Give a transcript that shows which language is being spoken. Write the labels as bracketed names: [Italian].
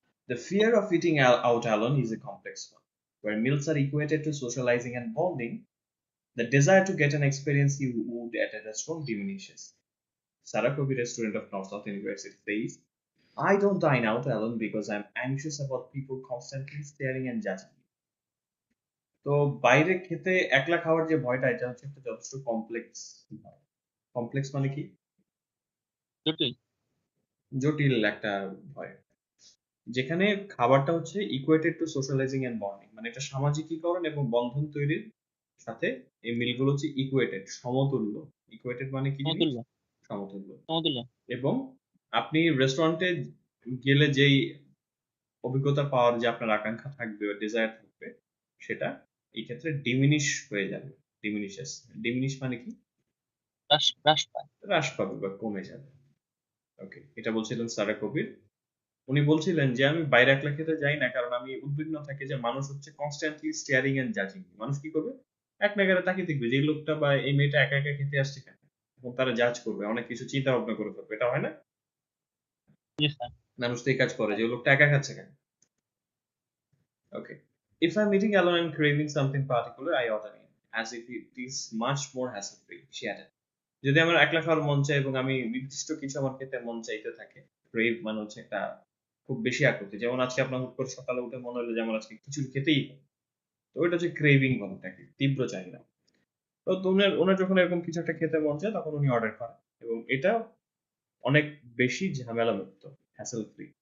[English] The fear of eating out alone is a complex one, where meals are equated to socializing and bonding. The desire to get an experience you would at a restaurant diminishes. Sarah Kobi, a student of North South University, says, I don't dine out alone because I'm anxious about people constantly staring and judging me. [Bangla] তো বাইরে খেতে একলা খাওয়ার যে ভয়টা এটা হচ্ছে একটা যথেষ্ট কমপ্লেক্স। কমপ্লেক্স মানে কি? জটিল জটিল একটা ভয়। যেখানে খাবারটা হচ্ছে ইকুয়েটেড টু সোশ্যালাইজিং এন্ড বন্ডিং, মানে এটা সামাজিকীকরণ এবং বন্ধন তৈরির সাথে এই মিলগুলো হচ্ছে ইকুয়েটেড, সমতুল্য। ইকুয়েটেড মানে কি জিনিস? সমতুল্য সমতুল্য। সমতুল্য এবং আপনি রেস্টুরেন্টে গেলে যেই অভিজ্ঞতা পাওয়ার যে আপনার আকাঙ্ক্ষা থাকবে বা ডিজায়ার থাকবে, সেটা এই ক্ষেত্রে ডিমিনিশ হয়ে যাবে। ডিমিনিশেস। ডিমিনিশ মানে কি? হ্রাস পায়। হ্রাস পাবে বা কমে যাবে। ওকে, এটা বলছিলেন সারা কবির। উনি বলছিলেন যে আমি বাইরে একলা খেতে যাই না কারণ আমি উদ্বিগ্ন থাকি যে মানুষ হচ্ছে কনস্ট্যান্টলি স্টিয়ারিং এন্ড জাজিং। মানুষ কি করবে? এক নাগারে তাকিয়ে দেখবে যে এই লোকটা বা এই মেয়েটা একা একা খেতে আসছে কেন, এবং তারা জাজ করবে, অনেক কিছু চিন্তা ভাবনা করে ফেলবে। এটা হয় না? জি স্যার। মানুষ তো এই কাজ করে যে ওই লোকটা একা খাচ্ছে কেন। [English] Okay, if I'm eating alone and craving something particular, I order in as if it is much more hassle free, she added. [Bangla] যদি আমার একলা খাওয়ার মন চায় এবং আমি নির্দিষ্ট কিছু আমার খেতে মন চাইতে থাকে, ক্রেভ মানে হচ্ছে একটা খুব বেশি আকুতি, যেমন আজকে আপনার হুট করে সকালে উঠে মনে হলো যে আমার আজকে খিচুড়ি খেতেই হবে, তো ওইটা হচ্ছে ক্রেভিং বলে থাকে, তীব্র চাহিদা। তো ওনার যখন এরকম কিছু একটা খেতে মন চায় তখন উনি অর্ডার করেন, এবং এটা অনেক বেশি ঝামেলা মুক্ত, হ্যাসেল ফ্রি।